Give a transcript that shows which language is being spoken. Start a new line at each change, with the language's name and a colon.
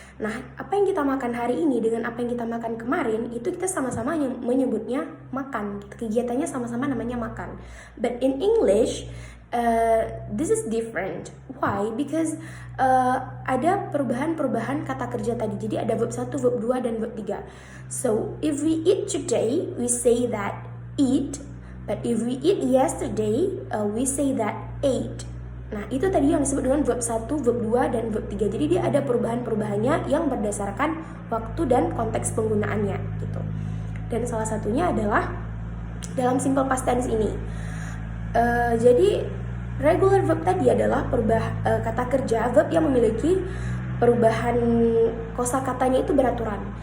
Indonesian: Nah, apa yang kita makan hari ini dengan apa yang kita makan kemarin itu kita sama-sama menyebutnya makan. Kegiatannya sama-sama namanya makan.
English: But in English this is different. Why?
Indonesian: Because ada perubahan kata kerja tadi. Jadi ada verb 1, verb 2, dan verb 3.
English: So, if we eat today, we say that eat. But if we eat yesterday, we say that ate.
Indonesian: Nah, itu tadi yang disebut dengan verb 1, verb 2, dan verb 3. Jadi dia ada perubahan-perubahannya yang berdasarkan waktu dan konteks penggunaannya gitu. Dan salah satunya adalah dalam simple past tense ini. Jadi regular verb tadi adalah kata kerja, verb yang memiliki perubahan kosakatanya itu beraturan.